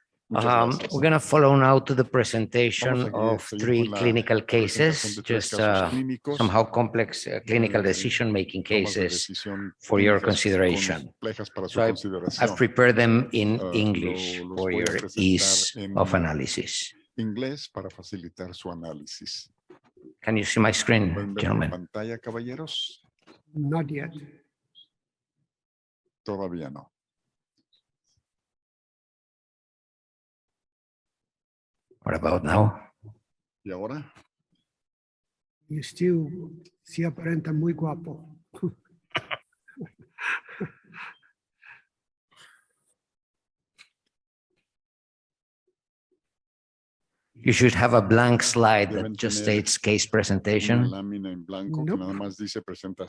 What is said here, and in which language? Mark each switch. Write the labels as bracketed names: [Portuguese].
[English] We're going to follow now to the presentation of 3 clinical cases, just somehow complex clinical decision-making cases for your consideration. So I've prepared them in English for your ease of analysis. [Spanish] Inglés para facilitar su análisis. [English] Can you see my screen, gentlemen? [Spanish] Pantalla, caballeros? [English] Not yet. [Spanish] Todavía no. [English] What about now? [Spanish] ¿Y ahora? You still sí aparenta muy guapo. [English] You should have a blank slide that just states case presentation. [Spanish] Lámina en blanco que nada más dice presentación